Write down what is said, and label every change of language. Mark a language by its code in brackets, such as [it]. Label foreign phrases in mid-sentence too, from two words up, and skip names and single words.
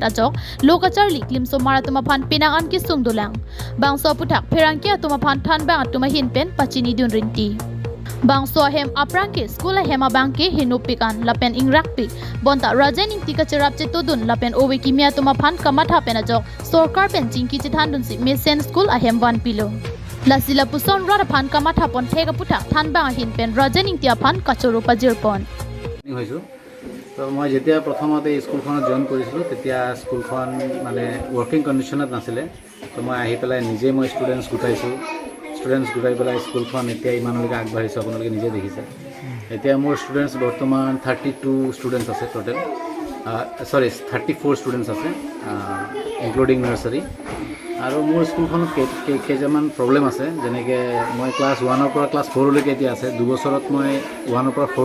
[mjw] ajok lokachar liklim so maratuma phan pinangan ki sungdulang bangso puthak pherangki atuma phan than bang atuma hinpen pachini dun rinti bangso hem aprangki school hema bangki hinupikan lapen ingrakpi bonta rajen Ingti kacharap chetudun lapen owe kimia tuma phan kamatha pen ajok sorkar pen jingki chithan dun si mesen school ahem wan pilo Lasila puson rada phan kamatha pon theka puthak than bang hin pen rajen Ingti phan kachoro pajir pon [as] হইছো তো মই যেতিয়া প্ৰথমতে স্কুলখনত জয়েন কৰিছিলো তেতিয়া স্কুলখন মানে [en] working conditionত [as] নাছিলে তো মই আহি পেলাই নিজে মই স্টুডেন্টস গুটাই পেলাই স্কুলখন এতিয়া ইমানলৈকে আগবাঢ়িছে আপোনালোকে নিজে দেখিছে এতিয়া মোৰ স্টুডেন্টস বৰ্তমান 32 স্টুডেন্টস আছে টোটাল সৰি 34 স্টুডেন্টস আছে [en] including nursery [as] আৰু মোৰ স্কুলখনত কেইটামান প্ৰব্লেম আছে যেনেকৈ মই ক্লাছ 1 ৰ পৰা ক্লাছ 4 লৈকে এতিয়া আছে 2 বছৰত মই 1 ৰ পৰা 4